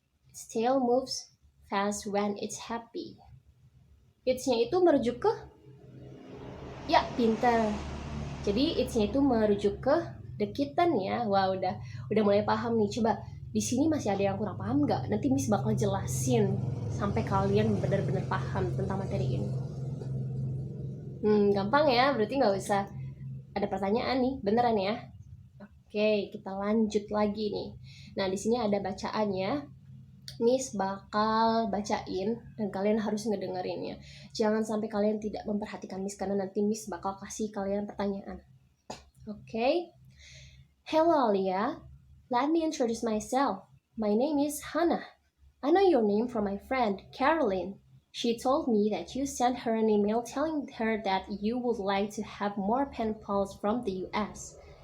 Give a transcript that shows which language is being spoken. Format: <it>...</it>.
<en>Its tail moves fast when it's happy.</en> <id>It's-nya itu merujuk ke, ya, pintar. Jadi it's-nya itu merujuk ke</id> <en>the kitten</en> <id>ya. Wah, udah mulai paham nih. Coba di sini masih ada yang kurang paham nggak? Nanti Miss bakal jelasin sampai kalian benar-benar paham tentang materi ini. Gampang ya, berarti nggak usah ada pertanyaan nih, beneran ya. Oke, kita lanjut lagi nih. Nah, di sini ada bacaannya. Miss bakal bacain dan kalian harus ngedengerinnya. Jangan sampai kalian tidak memperhatikan Miss karena nanti Miss bakal kasih kalian pertanyaan.</id> <en>Okay? Hello Alia, let me introduce myself. My name is Hannah. I know your name from my friend Caroline. She told me that you sent her an email telling her that you would like to have more pen pals from the US.</en>